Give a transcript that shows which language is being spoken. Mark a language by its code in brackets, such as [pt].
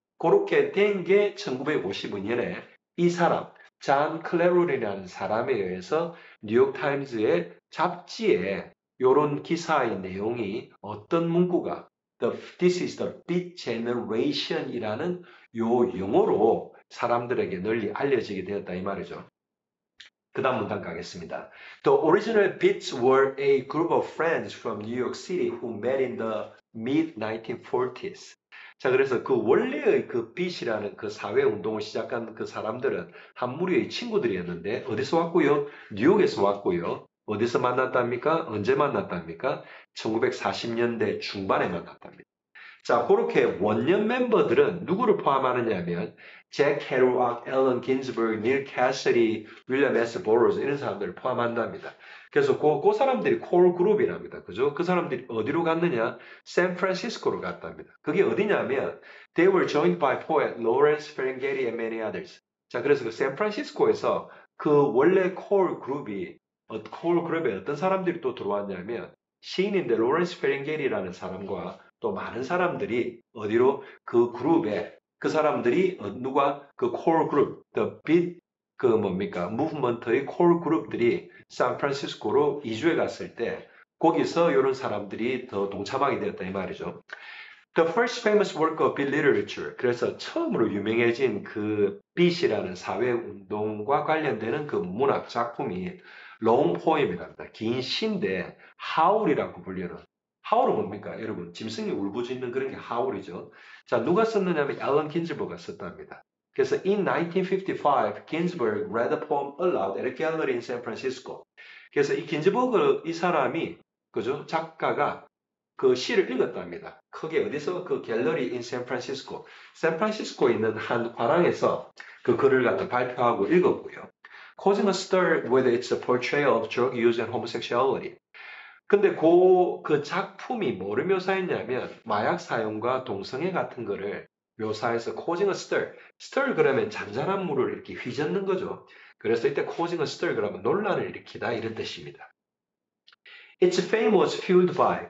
[ko] 그렇게 된 게 1955년에 이 사람 잔 클레롤이라는 사람에 의해서 뉴욕타임즈의 잡지에 이런 기사의 내용이 어떤 문구가 [en] This is the beat generation [ko] 이라는 요 용어로 사람들에게 널리 알려지게 되었다 이 말이죠. 그 다음 문단 가겠습니다. [en] The original Beats were a group of friends from New York City who met in the mid-1940s. [ko] 자, 그래서 그 원래의 그 빛이라는 그 사회운동을 시작한 그 사람들은 한 무리의 친구들이었는데 어디서 왔고요? 뉴욕에서 왔고요. 어디서 만났답니까? 언제 만났답니까? 1940년대 중반에 만났답니다. 자, 그렇게 원년 멤버들은 누구를 포함하느냐면 잭 캐로악, 앨런 긴즈버그, 닐 캐서디, 윌리엄 S. 보로즈 이런 사람들을 포함한답니다. 그래서 그 사람들이 콜 그룹이랍니다. 그죠? 그 사람들이 어디로 갔느냐? 샌프란시스코로 갔답니다. 그게 어디냐면 [en] they were joined by poet Lawrence Ferlinghetti and many others. [ko] 자, 그래서 그 샌프란시스코에서 그 원래 콜 그룹에 어떤 사람들이 또 들어왔냐면 시인인데 로렌스 페링게리라는 사람과 또 많은 사람들이 어디로 그 그룹에 그 사람들이 누가 그 콜 그룹, the beat 그 뭡니까 무브먼트의 콜 그룹들이 샌프란시스코로 이주해 갔을 때 거기서 이런 사람들이 더 동참하게 되었다 이 말이죠. [en] The first famous work of beat literature. [ko] 그래서 처음으로 유명해진 그 beat이라는 사회 운동과 관련되는 그 문학 작품이 long poem이랍니다. 긴 시인데 하울이라고 불리는 하울은 뭡니까? 여러분 짐승이 울부짖는 그런 게 하울이죠. 자 누가 썼느냐면 앨런 긴즈버그가 썼답니다. [en] 그래서 in 1955 Ginsberg read the poem aloud at a gallery in San Francisco. [ko] 그래서 이 긴즈버그 이 사람이 그죠? 작가가 그 시를 읽었답니다. 크게 어디서? 그 갤러리 인 샌프란시스코. 샌프란시스코에 있는 한 화랑에서 그 글을 갖다 발표하고 읽었고요. [en] Causing a stir with its portrayal of drug use and homosexuality. [ko] 근데 그 작품이 뭐를 묘사했냐면 마약 사용과 동성애 같은 거를 묘사해서 [en] causing a stir. [ko] stir 그러면 잔잔한 물을 이렇게 휘젓는 거죠. 그래서 이때 [en] causing a stir [ko] 그러면 논란을 일으키다 이런 뜻입니다. [en] Its fame was fueled by.